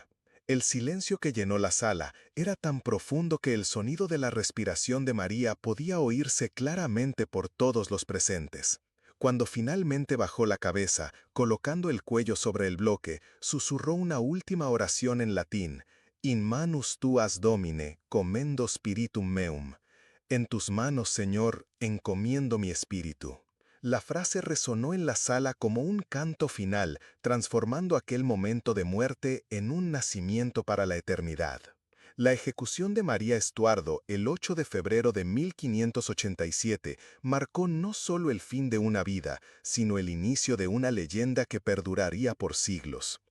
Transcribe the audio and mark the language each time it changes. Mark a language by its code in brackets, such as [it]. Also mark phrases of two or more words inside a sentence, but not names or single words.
[es] El silencio que llenó la sala era tan profundo que el sonido de la respiración de María podía oírse claramente por todos los presentes. Cuando finalmente bajó la cabeza, colocando el cuello sobre el bloque, susurró una última oración en latín: [la] «In manus tuas Domine, commendo spiritum meum». [es] «En tus manos, Señor, encomiendo mi espíritu». La frase resonó en la sala como un canto final, transformando aquel momento de muerte en un nacimiento para la eternidad. La ejecución de María Estuardo el 8 de febrero de 1587 marcó no solo el fin de una vida, sino el inicio de una leyenda que perduraría por siglos.